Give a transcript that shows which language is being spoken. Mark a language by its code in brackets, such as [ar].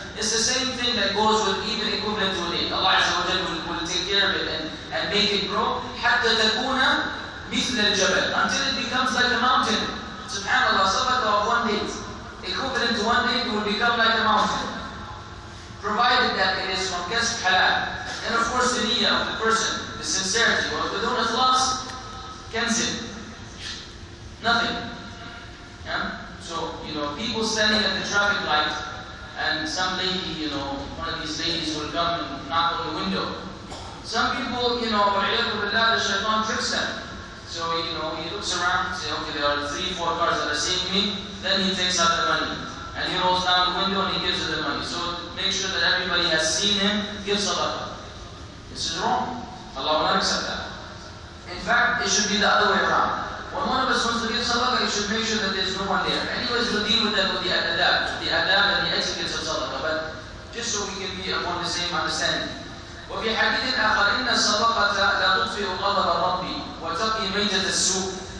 [en] It's the same thing that goes with even equivalent to an egg. Allah Azza wa Jalla will take care of it and make it grow. [ar] حتى تكون مثل الجبل, [en] until it becomes like a mountain. Subhanallah, sadaqah of 1 date. Equivalent to 1 date, it will become like a mountain. Provided that it is from kasb halal. And of course the niyyah of the person, the sincerity. [ar] وَبِدُونَ إِخْلَاص [en] cancel. Nothing. Yeah? So, people standing at the traffic light and some lady, one of these ladies will come and knock on the window. Some people, the shaitan tricks them. So, he looks around and says, okay, there are 3-4 cars that are seeing me. Then he takes out the money. And he rolls down the window and he gives her the money. So, make sure that everybody has seen him give sadaqah. This is wrong. Allah will not accept that. In fact, it should be the other way around. When one of us wants to give sadaqah, you should make sure that there's no one there. Anyways, we'll deal with that with the adab and the etiquettes of sadaqah. But just so we can be upon the same understanding. [ar] وفي حديث آخر إن الصدقة لا تطفئ غضب الرب وتقي ميتة السوء.